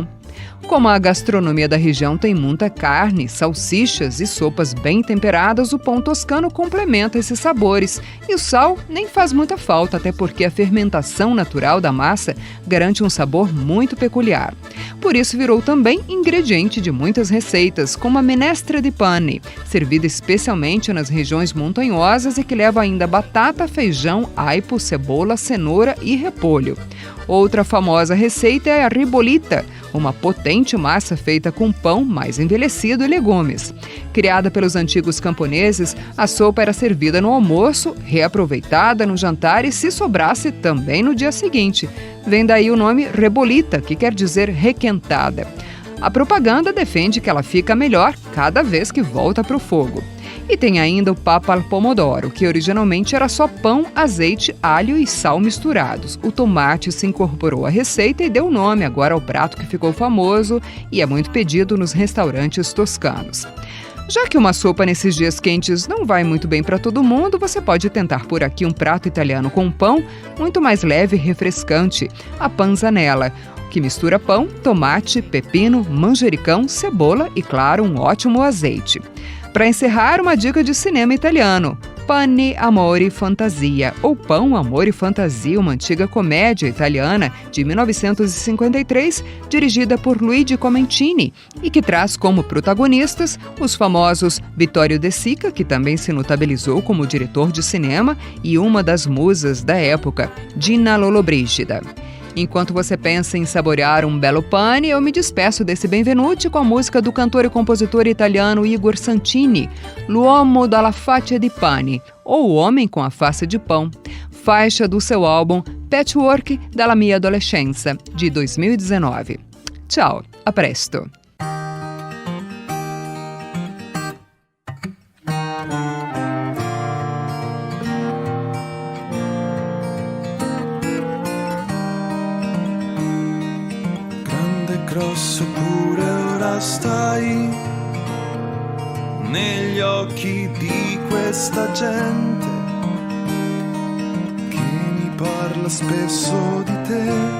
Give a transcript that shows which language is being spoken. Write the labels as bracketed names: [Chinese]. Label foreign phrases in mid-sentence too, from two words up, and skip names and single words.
[Portuguese] Como a gastronomia da região tem muita carne, salsichas e sopas bem temperadas, o pão toscano complementa esses sabores. E o sal nem faz muita falta, até porque a fermentação natural da massa garante um sabor muito peculiar. Por isso virou também ingrediente de muitas receitas, como a minestra di pane, servida especialmente nas regiões montanhosas e que leva ainda batata, feijão, aipo, cebola, cenoura e repolho. Outra famosa receita é a ribollita, uma potente massa feita com pão mais envelhecido e legumes. Criada pelos antigos camponeses, a sopa era servida no almoço, reaproveitada no jantar e, se sobrasse, também no dia seguinte. Vem daí o nome ribollita, que quer dizer requentada. A propaganda defende que ela fica melhor cada vez que volta para o fogo. E tem ainda o papa al pomodoro, que originalmente era só pão, azeite, alho e sal misturados. O tomate se incorporou à receita e deu nome agora ao prato que ficou famoso e é muito pedido nos restaurantes toscanos. Já que uma sopa nesses dias quentes não vai muito bem para todo mundo, você pode tentar por aqui um prato italiano com pão muito mais leve e refrescante, a panzanella, que mistura pão, tomate, pepino, manjericão, cebola e, claro, um ótimo azeite. Para encerrar, uma dica de cinema italiano: Pane, Amore, Fantasia, ou Pão, Amor e Fantasia, uma antiga comédia italiana de 1953, dirigida por Luigi Comencini, e que traz como protagonistas os famosos Vittorio De Sica, que também se notabilizou como diretor de cinema, e uma das musas da época, Gina Lollobrigida. Enquanto você pensa em saborear um belo pane, eu me despeço desse Benvenuti com a música do cantor e compositor italiano Igor Santini, L'uomo dalla faccia di pane, ou O Homem com a Face de Pão, faixa do seu álbum Patchwork dalla mia adolescenza, de 2019. Tchau, [Italian] a presto! Grosso pure ora stai negli occhi di questa gente che mi parla spesso di te